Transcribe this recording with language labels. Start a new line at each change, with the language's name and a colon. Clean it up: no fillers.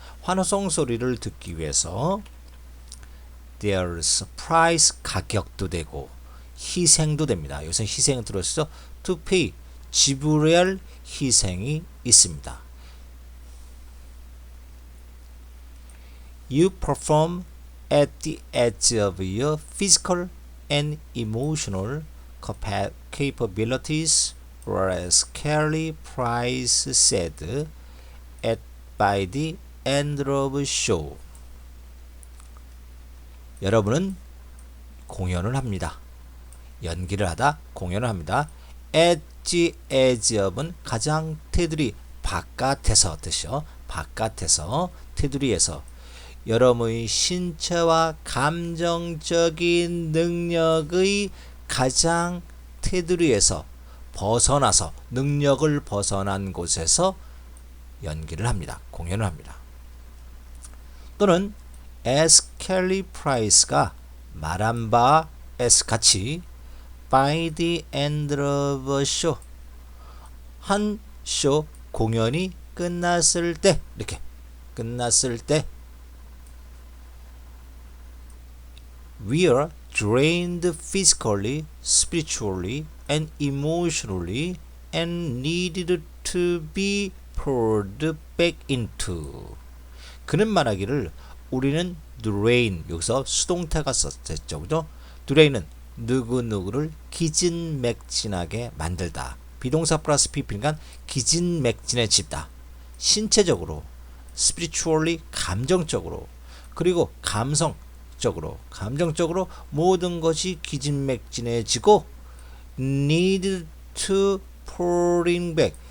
Korean: 환호성 소리를 듣기 위해서
English: there's a price,
Korean: 가격도 되고 희생도 됩니다. 여기서 희생을 들었죠.
English: to pay,
Korean: 지불해야 할 희생이 있습니다.
English: You perform at the edge of your physical and emotional capabilities, whereas Kelly Price said by the end of the show.
Korean: 여러분은 공연을 합니다. 연기를 하다 공연을 합니다. at the edge of은 가장 테두리, 바깥에서 뜻이요. 바깥에서, 테두리에서 여러분의 신체와 감정적인 능력의 가장 테두리에서 벗어나서, 능력을 벗어난 곳에서 연기를 합니다. 공연을 합니다.
English: 또는 as Kelly Price가 말한 바 as 같이 by the end of a show,
Korean: 한 쇼 공연이 끝났을 때,
English: 이렇게 끝났을 때 we are drained physically, spiritually, and emotionally and needed to be poured back into.
Korean: 그는 말하기를 우리는 drain, 여기서 수동태가 썼죠. 그죠? drain은 누구누구를 기진맥진하게 만들다. 비동사 플러스 pp니까 기진맥진해지다. 신체적으로, spiritually, 감정적으로, 그리고 감정적으로 모든 것이 기진맥진해지고
English: need to pouring back.